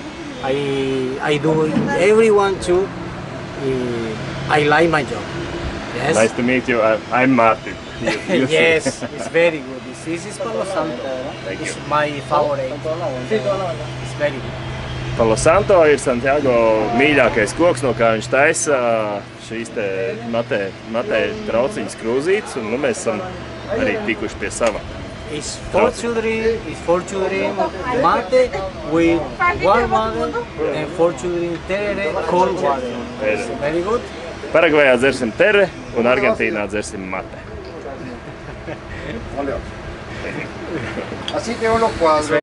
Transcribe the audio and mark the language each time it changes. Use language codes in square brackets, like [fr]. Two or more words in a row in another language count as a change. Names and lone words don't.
[en] I do everyone too. I like my job. Yes. Nice to meet you. I'm Martin. Yes, it's very good. This is Palo Santo. It's my favorite. It's very good. [lv] Palo Santo ir Santiago mīļākais koks, no kā viņš taisa šīs te matē trauciņas krūzītes, un nu mēs esam arī tikuši pie sava. [en] It's for children mate with warm water and for children terere cold water. Very good. [lv] Paragvajā dzersim tere un Argentīnā dzersim mate. [es] Así que uno cuadro.